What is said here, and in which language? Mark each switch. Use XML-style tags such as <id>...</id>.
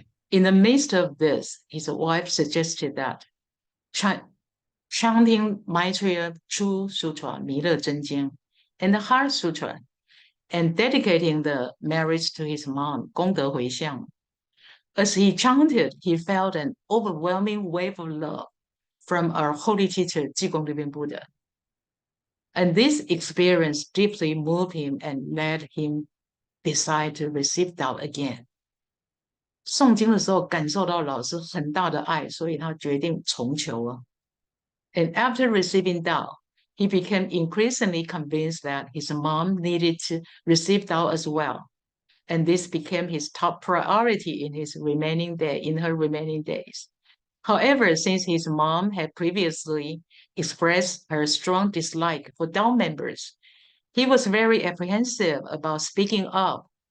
<en>In the midst of this, his wife suggested that chanting Maitreya True Sutra, 弥勒真经, and the Heart Sutra, and dedicating the marriage to his mom,</en> <zh>功德回向.</zh> <en>As he chanted, he felt an overwhelming wave of love from our holy teacher, 济公流边 Buddha. And this experience deeply moved him and led him decide to receive Tao again.</en> <zh>诵经的时候感受到老师很大的爱，所以他决定重求了。</zh> <en>And after receiving Tao, he became increasingly convinced that his mom needed to receive Tao as well. And this became his top priority in her remaining days. However, since his mom had previously expressed her strong dislike for Tao members, he was very apprehensive about speaking up.</en>